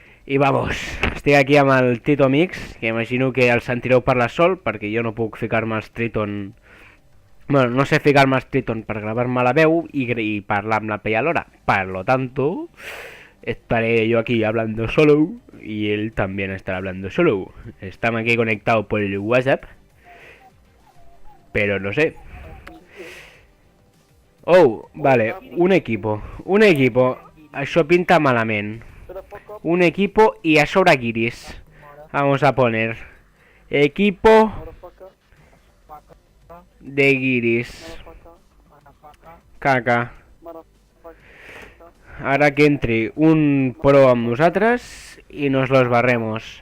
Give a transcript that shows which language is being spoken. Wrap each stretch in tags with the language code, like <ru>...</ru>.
<ca>I vamos, estic aquí amb el Tito Mix, que imagino que el sentireu parlar sol, perquè jo no puc ficar-me als Triton... Bueno, no sé ficar-me als Triton per gravar-me la veu i parlar amb la pell alhora.</ca> <es>Per lo tanto, estaré yo aquí hablando solo y él también estará hablando solo. Estamos aquí conectados por el WhatsApp, pero no sé. Oh, vale, un equipo.</es> <ca>Això pinta malament.</ca> <es>Un equipo y</es> <ca>a sobre</ca> <es>Guiris. Vamos a poner equipo de Guiris. Caca. Ahora que entre un pro</es> <ca>amb nosaltres</ca> <es>y nos los barremos.</es>